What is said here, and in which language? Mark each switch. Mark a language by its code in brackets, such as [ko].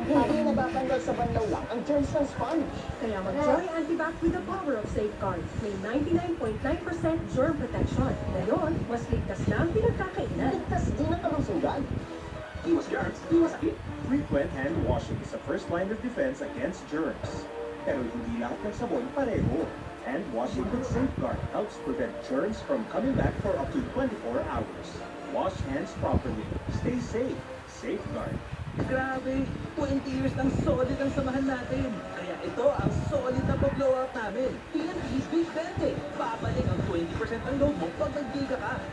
[tl] Hindi natatanggal sa banlaw lang ang germs ng sponge. Kaya [en] mag-Joy Antibac with the power of safeguards. May 99.9% germ protection. [tl] Ngayon, mas ligtas na ang pinagkakainan. Ligtas din ang kalusugan. Iwas germs, iwas sakit. [en] Frequent hand washing is the first line of defense against germs. [tl] Pero hindi lahat ng sabon pareho. [en] Hand washing with Safeguard helps prevent germs from coming back for up to 24 hours. Wash hands properly. Stay safe. Safeguard. [tl] Grabe, 20 years ng solid ang samahan natin. Kaya ito ang solid na pag-blowout namin. TNT Big 20. Babalik ang 20% ang load mo pag nag-giga ka.